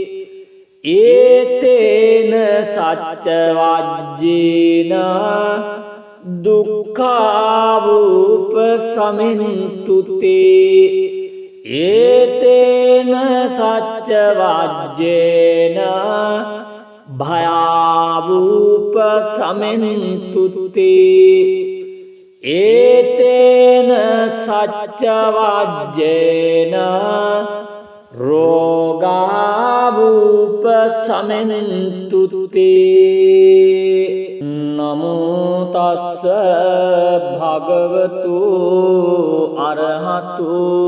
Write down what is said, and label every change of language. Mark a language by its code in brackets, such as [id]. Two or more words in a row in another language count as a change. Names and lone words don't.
[pi] ඒතේන සච්ච වජ්ජේන දුක්ඛාවූප සමින්තු තේ ඒතේන සච්ච වජ්ජේන භයාවූප සමින්තු තේ ඒතේන සච්ච වජ්ජේන රෝගාවූප සමින්තු තේ නමෝ තස්ස භගවතු අරහතු